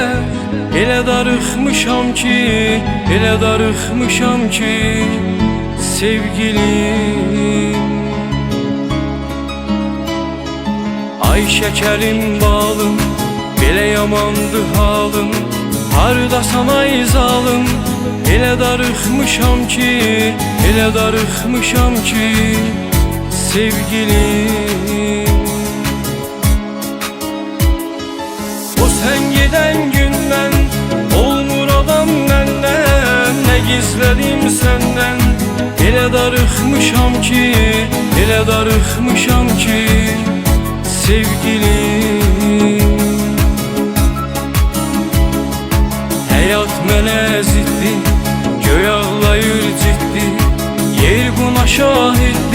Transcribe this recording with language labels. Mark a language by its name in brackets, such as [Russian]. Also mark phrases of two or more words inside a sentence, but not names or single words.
[Azerbaijani] Elə darıxmışam ki, elə darıxmışam ki sevgilim. Ay şəkərim balım, belə yamandı halım, hardasan ay zalım. Elə darıxmışam ki, elə darıxmışam ki sevgilim. [Turkish] O sen giden günden olmur adam benden. Ne gizledim senden, [Azerbaijani] ele darıxmışam ki, ele darıxmışam ki sevgilim. Həyat mənə ziddi, göy ağlayır ciddi, yer buna şahiddi.